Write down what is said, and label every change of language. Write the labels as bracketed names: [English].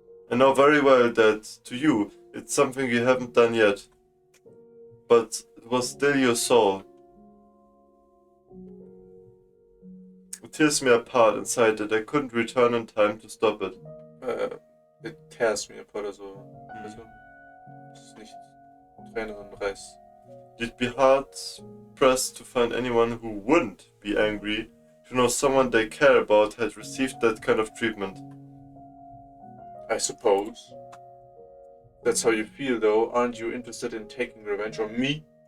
[English] I know very well that, to you, it's something you haven't done yet. But it was still your soul. It tears me apart inside that I couldn't return in time to stop it. It tears me apart, [German] also es ist nicht Tränen, sondern Reiß. [English] You'd be hard-pressed to find anyone who wouldn't be angry to know someone they care about had received that kind of treatment. I suppose. That's how you feel, though. Aren't you interested in taking revenge on me?